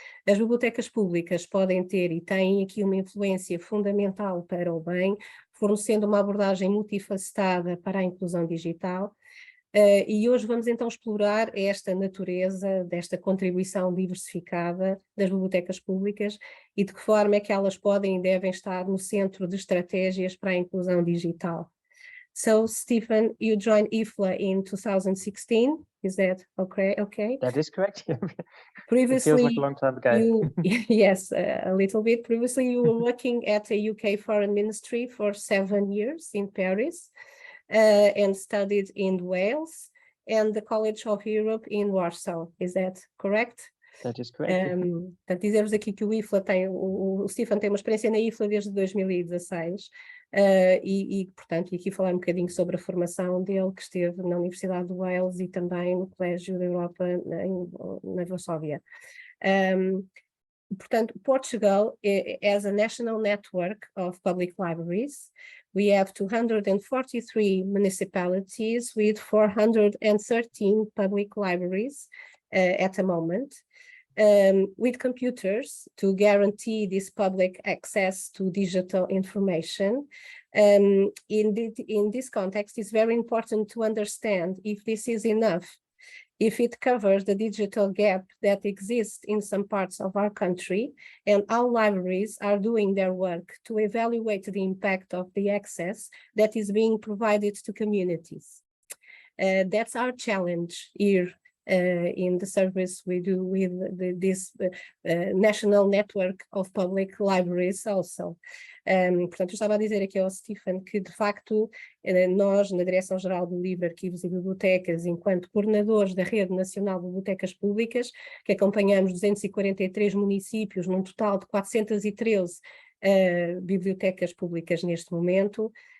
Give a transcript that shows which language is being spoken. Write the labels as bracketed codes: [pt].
[pt] As bibliotecas públicas podem ter e têm aqui uma influência fundamental para o bem, fornecendo uma abordagem multifacetada para a inclusão digital. E hoje vamos então explorar esta natureza desta contribuição diversificada das bibliotecas públicas e de que forma é que elas podem e devem estar no centro de estratégias para a inclusão digital. [en] So, Stephen, you joined IFLA in 2016, is that okay? That is correct. Previously, it feels like a long time ago. Yes, a little bit. Previously, you were working at the UK Foreign Ministry for 7 years in Paris. And studied in Wales and the College of Europe in Warsaw. Is that correct? That is correct. [pt] Portanto, dizer-vos aqui que o IFLA tem, o Stephen tem uma experiência na IFLA desde 2016 portanto, aqui falar um bocadinho sobre a formação dele, que esteve na Universidade de Wales e também no Colégio da Europa na Varsóvia. Portanto, [en] Portugal has a national network of public libraries. We have 243 municipalities with 413 public libraries at the moment, with computers to guarantee this public access to digital information. In this context, it's very important to understand if this is enough, if it covers the digital gap that exists in some parts of our country, and how libraries are doing their work to evaluate the impact of the access that is being provided to communities. That's our challenge here in the service we do with this national network of public libraries also. [pt] Portanto, eu estava a dizer aqui ao Stephen que, de facto, nós, na Direção-Geral do Livro, Arquivos e Bibliotecas, enquanto coordenadores da Rede Nacional de Bibliotecas Públicas, que acompanhamos 243 municípios, num total de 413 bibliotecas públicas neste momento,